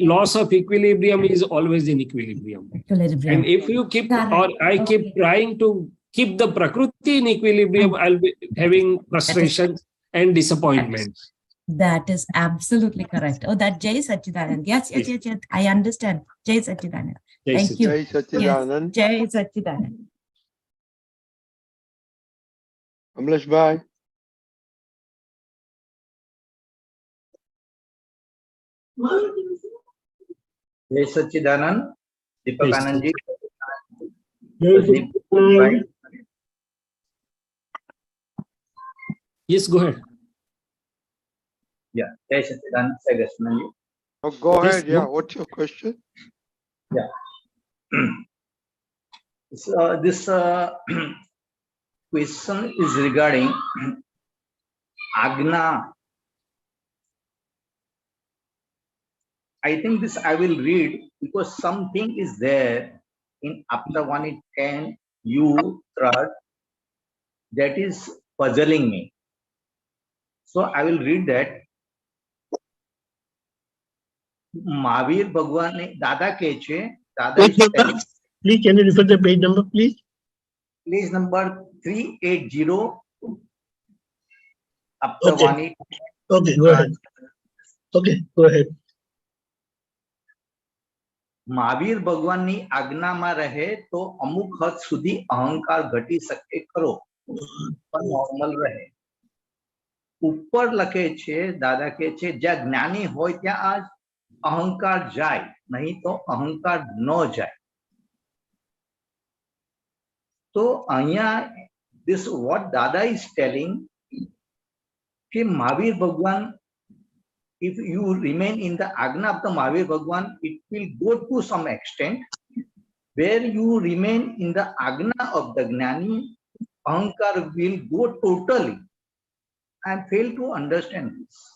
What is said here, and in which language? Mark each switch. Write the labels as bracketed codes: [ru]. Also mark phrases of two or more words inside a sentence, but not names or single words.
[en] loss of equilibrium is always in equilibrium. Equilibrium. And if you keep, Correct. or I keep Okay. trying to keep the Prakruti in equilibrium, I'll be having frustrations and disappointments. That is absolutely correct. Oh, that Jai Sachidanand. Yes, yes, yes, yes. I understand. Jai Sachidanand. Jai Thank you. Jai Sachidanand. Yes, Jai Sachidanand. Amlesh bhai. Jai Sachidanand, Deepak Yes. Anandji, Jai Sachidanand. Yes, go ahead. Yeah, Jai Sachidanand, Shailaeshanandji. Oh, go Yes, ahead. Yeah. go. What's your question? Yeah. So, this question is regarding Agna. I think this I will read because something is there in Aptaputra 10 U third that is puzzling me. So I will read that. [hi] महावीर भगवान ने दादा के छे दादा [en] is telling, Please, can you refer the page number, please? please number 380 Okay. Aptavani. Okay, go ahead. Okay, go ahead. [gu] મહાવીર ભગવાનની આજ્ઞામાં રહે તો અમુક હદ સુધી અહંકાર ઘટી શકે ખરો પણ નોર્મલ રહે. ઉપર લખે છે દાદા કે છે જ્યાં જ્ઞાની હોય ત્યાં અહંકાર જાય નહીં તો અહંકાર ન જાય. તો અહીંયા [en] this what Dada is telling કે મહાવીર ભગવાન if you remain in the Agna of the Mahavir Bhagwan, it will go to some extent. Where you remain in the Agna of the Gnani, Ahankar will go totally. I fail to understand this.